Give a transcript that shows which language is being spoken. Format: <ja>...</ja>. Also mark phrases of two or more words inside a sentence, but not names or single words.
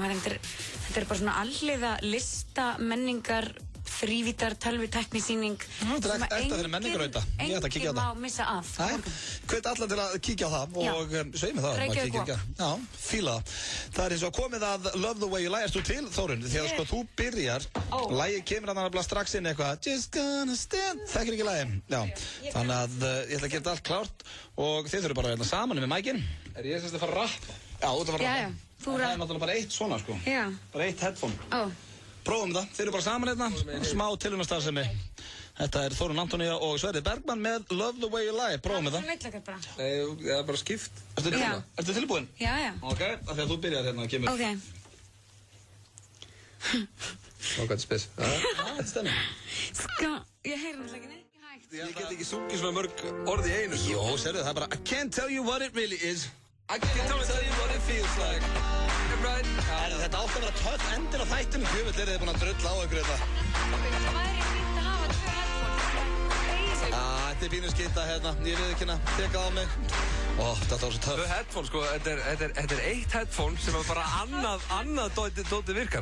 <is>Þetta er bara svona alliða lista, menningar, þrívítar, tölvutæknisýning sem enginn má missa af. Hvet allar til að kíkja á það og segja mig það. Já, fíla það. Það er eins og komið að Love the Way You Lie. Erst þú til, Þórunn? Því að sko þú byrjar, lagið kemur að strax inn eitthvað</is> <en>Just gonna stand,</en> <is>þekkir ekki lagið. Já, þannig að ég ætla að gera allt klárt og þið þurfum bara að vera saman með mækinn. Er ég semst að fara að rappa? Já, þú ert að fara að rappa. Það er náttúrulega bara eitt svona sko. Bara eitt headphone. Prófum það, þeir eru bara saman hérna, smá tilhörnastarfsemi. Þetta er Þórunn Antoníus og Sverrir Bergman með Love the Way You Lie. Prófum það. Það er bara skipt. Ertu tilbúin? Já, já. Ok, af því að þú byrjar hérna og kemur. Ok. Hvað er spes? Þetta stemmi. Sko, ég heyri náttúrulega ekki neitt. Ég get ekki sungið svona mörg orð í einu. Jó, sérðu, það er bara</is> <en>I can't tell you what it really is. I can't tell you what it feels like.</en> <is>Þetta átt að vera töff endir á þættinu. Hjöfull er þið búin að drulla á ykkur þetta. Það væri fínt að hafa 2 headphones. Þetta er pínu skita hérna. Ég við ekki hérna tekað á mig. Þetta var svo töff. 2 headphones sko. Þetta er eitt headphone sem er bara annað dóti virkar.</is>